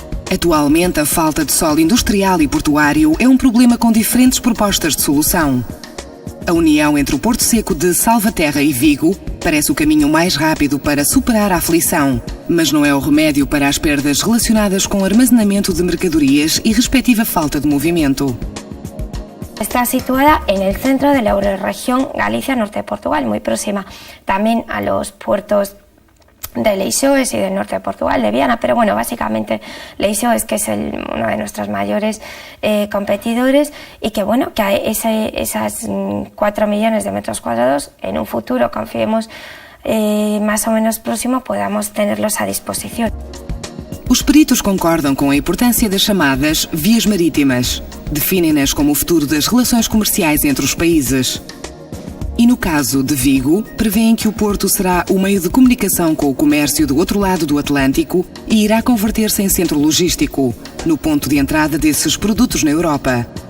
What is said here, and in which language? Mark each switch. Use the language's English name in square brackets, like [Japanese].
[Portuguese] Atualmente, a falta de solo industrial e portuário é um problema com diferentes propostas de solução. A união entre o Porto Seco de Salvaterra e Vigo parece o caminho mais rápido para superar a aflição, mas não é o remédio para as perdas relacionadas com o armazenamento de mercadorias e respectiva falta de movimento. [Spanish] Está situada en el centro de la eurorregión Galicia-Norte de Portugal, muy próxima también a los puertos de Leixões y del norte de Portugal, de Viana, pero bueno, básicamente Leixões, que es uno de nuestros mayores competidores, y que bueno, que esas 4 millones de metros cuadrados en un futuro, confiemos, más o menos próximo, podamos tenerlos a disposición. [Portuguese] Os peritos concordam com a importância das chamadas vias marítimas. Definem-nas como o futuro das relações comerciais entre os países. E no caso de Vigo, prevêem que o Porto será o meio de comunicação com o comércio do outro lado do Atlântico e irá converter-se em centro logístico, no ponto de entrada desses produtos na Europa.